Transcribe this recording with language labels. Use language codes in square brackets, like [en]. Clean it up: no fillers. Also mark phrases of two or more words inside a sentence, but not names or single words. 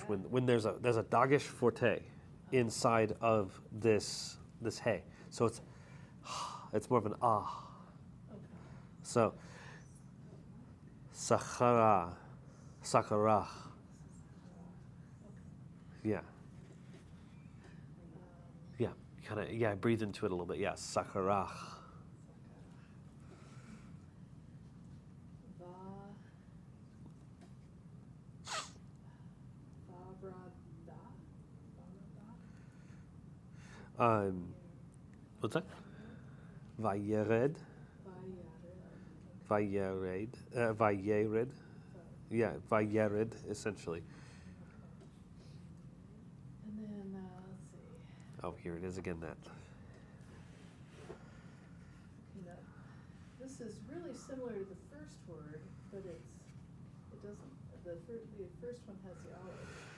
[en] When there's a dagesh forte inside of this hey, so it's more of an ah. Okay. So [he] sakara, sakara. [en] Yeah, yeah, kind of yeah. Breathe into it a little bit. Yeah, sakara. Va. Vavrada. Vavrada. What's that? Vayered, Vayared. vayered. Yeah, vayered essentially. And then, let's see. Oh, here it is again. That. You know, this is really similar to the first word, but it doesn't, the first one has the olive.